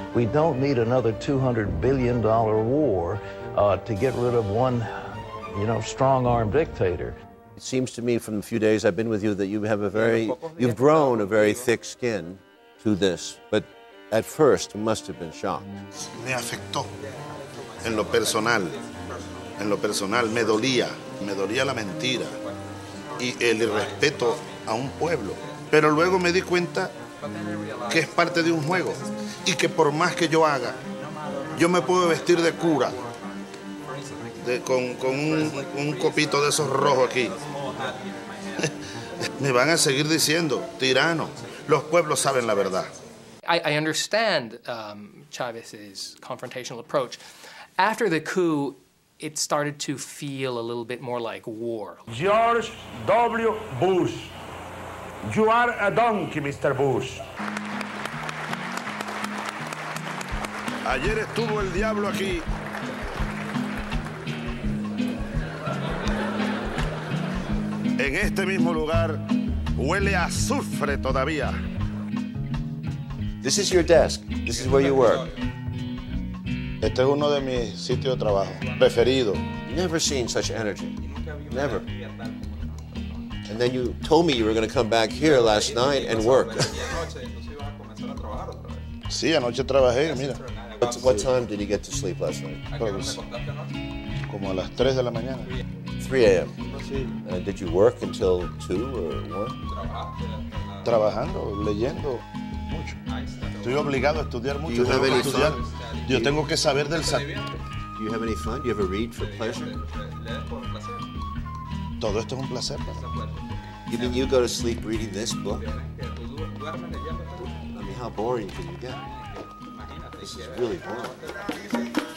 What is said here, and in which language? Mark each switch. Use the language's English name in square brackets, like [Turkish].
[English] We don't need another $200 billion war to get rid of one, strong-armed dictator. It seems to me from the few days I've been with you that you've grown a very thick skin to this, but at first you must have been shocked. [Spanish] Me afectó en lo personal, me dolía la mentira y el irrespeto a un pueblo. Pero luego me di cuenta que es parte de un juego y que por más que yo haga, yo me puedo vestir de cura, con un copito de esos rojos aquí. Me van a seguir diciendo, tirano. Los pueblos saben la verdad. [English] I understand Chavez's confrontational approach. After the coup, it started to feel a little bit more like war. George W. Bush. You are a donkey, Mr. Bush. [Spanish] Ayer estuvo el diablo aquí. En este mismo lugar huele a azufre todavía. [English] This is your desk. This is where you work. [Spanish] Este es uno de mis sitios de trabajo preferidos. [English] Never seen such energy. Never. And then you told me you were going to come back here last night and work. [Spanish] Sí, anoche trabajé, mira. [English] What time did you get to sleep last night? [Spanish] Pues, como a las 3 de la mañana. [English] 3 a.m. Did you work until 2 or 1? [Spanish] Trabajando, leyendo mucho. Estoy obligado a estudiar mucho. [English] Do you have any fun? [Spanish] Yo tengo que saber del [English] Do you have any fun? Do you ever read for pleasure? [Spanish] Todo esto es un placer. [English] You mean you go to sleep reading this book? I mean, how boring can you get? This is really boring.